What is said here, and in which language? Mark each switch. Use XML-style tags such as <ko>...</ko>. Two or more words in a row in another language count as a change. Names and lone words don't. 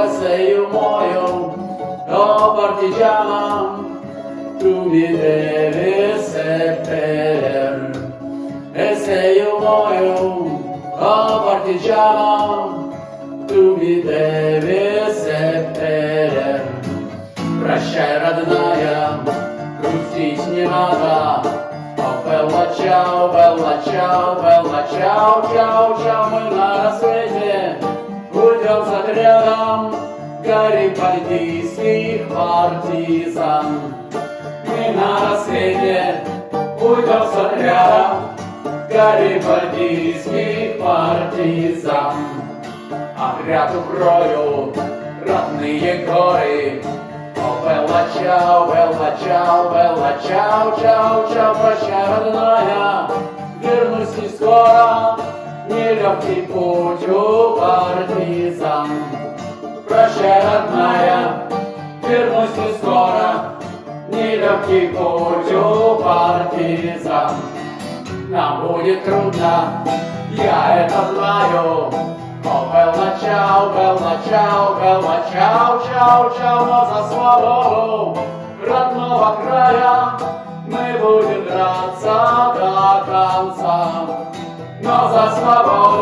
<it>E se io muoio, oh partigiana, tu mi devi seppellir. E se io muoio, oh partigiana, tu mi devi seppellir.</it> <ru>Прощай, родная, грустить не надо.</ru> <it>Oh bella ciao, bella ciao, bella ciao, ciao, ciao.</it> <ru>Мы на рассвете уйдем с отрядом галлипольских партизан. Мы на рассвете уйдем с отрядом галлипольских партизан. Отряд укроют родные горы.</ru> <it>О bella ciao, bella ciao, bella ciao, ciao, ciao.</it> <ru>Прощай, родная, вернусь не скоро, нелегкий путь у партизан. Прощай, родная, вернусь не скоро, нелегкий путь у партизан. Нам будет трудно, я это знаю.</ru> <it>О bella ciao, bella ciao, bella ciao, ciao, ciao.</it> <ru>Но за свободу родного края мы будем драться до конца. Но за свободу</ru>